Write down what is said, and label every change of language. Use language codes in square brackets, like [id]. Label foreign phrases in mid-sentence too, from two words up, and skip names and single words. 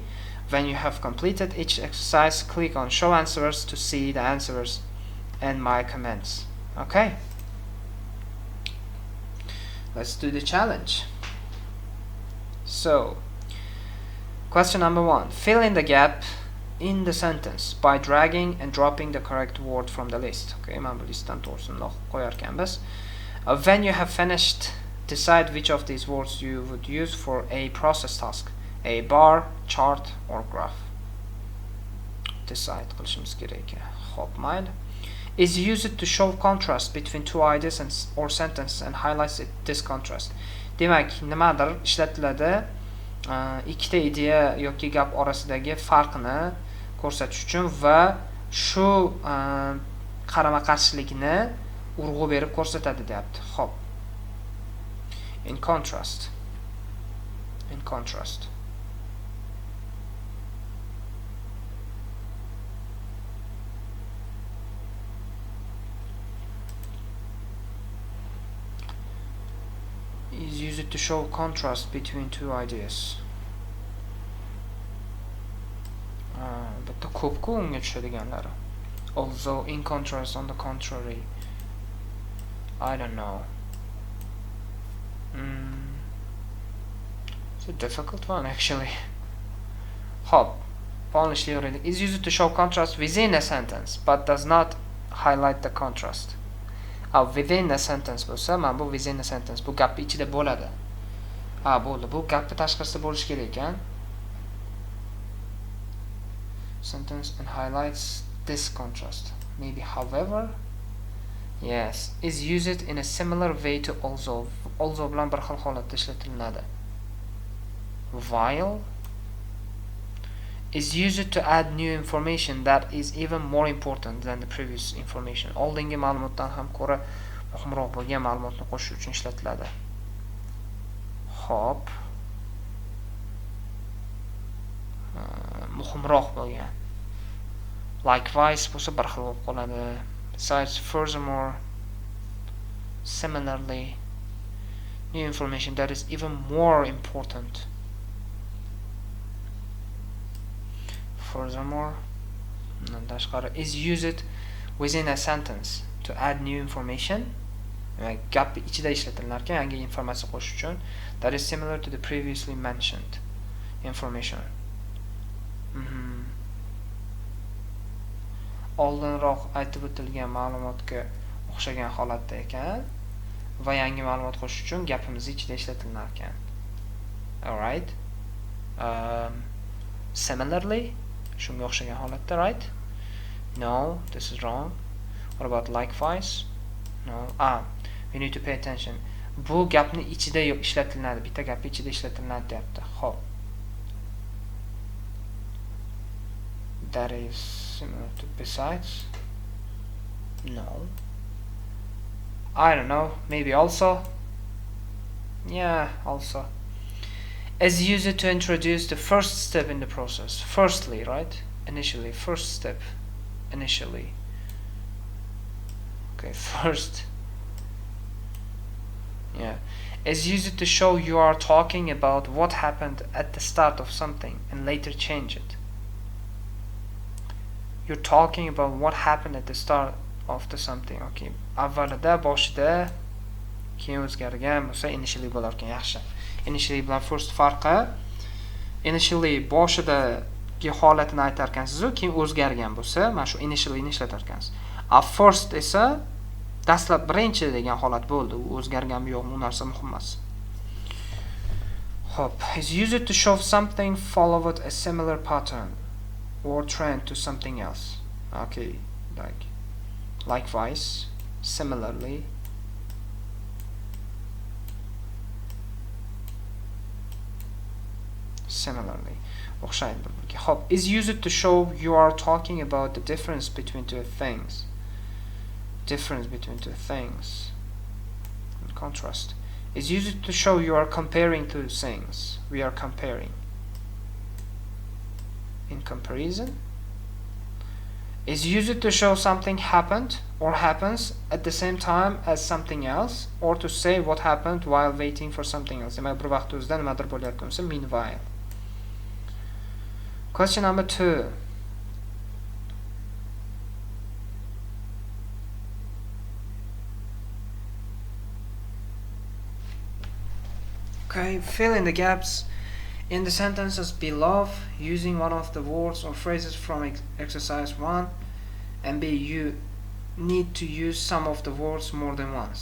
[en] When you have completed each exercise, click on Show Answers to see the answers and my comments. Okay? Let's do the challenge. So, question number 1. Fill in the gap in the sentence by dragging and dropping the correct word from the list. [uz] Okay, mana bu listdan to'g'risini qo'yarkanmiz. [en] When you have finished, decide which of these words you would use for a process task. A bar, chart or graph. Decide [uz] qilishimiz kerak. Hop, mayli. [en] Is used to show contrast between two ideas and or sentences and highlights this contrast. [uz] Demak, nimadir ishlatiladi, ikkita ideya yoki gap orasidagi farqni ko'rsatish uchun va shu qarama-qarshilikni urg'u berib ko'rsatadi deyapti. Hop. [en] In contrast. In contrast. Is used to show contrast between two ideas. [uz] Bitta ko'pku unga tushadiganlari. [en] Although, in contrast, on the contrary. I don't know. It's a difficult one actually. [uz] Hop. [en] Is used to show contrast within a sentence, but does not highlight the contrast. Within a sentence [uz] bo'lsa, mana bu [en] within a sentence, [uz] bu gapni ichida bo'ladi. Bo'ldi. Bu gapni tashqarisida bo'lishi kerak ekan. [en] Sentence and highlights this contrast. Maybe however. Yes, is used in a similar way to also. [uz] Also bilan bir xil holatda ishlatiladi. [en] While is used to add new information that is even more important than the previous information. [uz] Oldingi ma'lumotdan ham ko'ra muhimroq bo'lgan ma'lumotni qo'shish uchun ishlatiladi. Hop. Muhimroq bo'lgan. Likewise bo'lsa bir xil bo'lib qoladi. [en] Besides, furthermore, similarly, new information that is even more important. Furthermore, is used within a sentence to add new information. [uz] Gap ichida ishlatilar ekan, yangi informatsiya qo'shish uchun. [en] That is similar to the previously mentioned information. [uz] Oldinroq aytib o'tilgan ma'lumotga o'xshagan holatda ekan va yangi ma'lumot qo'shish uchun gapimiz ichida ishlatilar ekan. [en] All right. Similarly, [uz] shunga o'xshagan holatda, [en] right? No, this is wrong. What about likewise? No. We need to pay attention. [uz] Bu gapni ichida ishlatiladi, bitta gapni ichida ishlatiladi deyapti. Hop. [en] That is similar to besides. No. I don't know. Maybe also. Yeah, also. As used to introduce the first step in the process. Firstly, right? Initially. First step. Initially. Okay, first. Yeah. As used to show you are talking about what happened at the start of something and later change it. You're talking about what happened at the start of the something. Okay. [uz] Avvalida, boshida, keyin o'zgargan bo'lsa initially bo'lar ekan, yaxshi. Initially bilan first farqi, initially boshidagi holatini aytar ekansiz, keyin o'zgargan bo'lsa, mana shu initially ni ishlatar ekansiz. First esa dastlab birinchi degan holat bo'ldi. U o'zgarganmi yo'qmi, u narsa muhim emas. Hop, [en] is used to show something followed a similar pattern or trend to something else. Okay, likewise, similarly. Similarly. [uz] o'xshaydi bir-biriga. Hop, [en] is used to show you are talking about the difference between two things. Difference between two things. In contrast. Is used to show you are comparing two things. We are comparing. In comparison. Is used to show something happened or happens at the same time as something else, or to say what happened while waiting for something else. [uz] Demak, bir vaqt o'zida nimadir bo'layotgan bo'lsa, [en] meanwhile. Question number 2. Okay, fill in the gaps in the sentences below using one of the words or phrases from exercise 1, and B, you need to use some of the words more than once.